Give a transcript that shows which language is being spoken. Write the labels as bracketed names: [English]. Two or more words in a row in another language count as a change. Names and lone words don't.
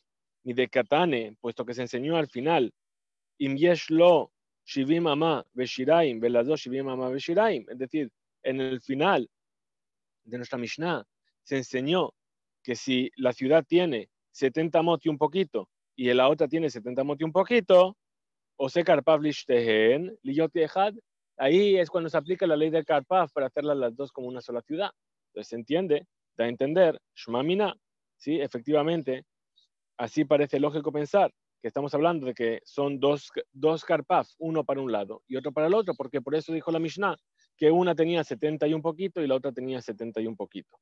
[Aramaic] מדקתני, [Spanish] puesto que se enseñó al final, [Hebrew] אם יש לזו שבעים אמה ושיריים, ולזו שבעים אמה ושיריים. [Spanish] Es decir, en el final de nuestra Mishnah se enseñó que si la ciudad tiene 70 mot y un poquito y la otra tiene 70 mot y un poquito, [Hebrew] עושה כרפף לשתיהן, להיות אחד, [Spanish] ahí es cuando se aplica la ley del karpaf para hacerlas las dos como una sola ciudad. Entonces se entiende, da a entender, shmamina, sí, efectivamente, así parece lógico pensar que estamos hablando de que son dos karpaf, uno para un lado y otro para el otro, porque por eso dijo la Mishnah que una tenía 70 y un poquito y la otra tenía 70 y un poquito.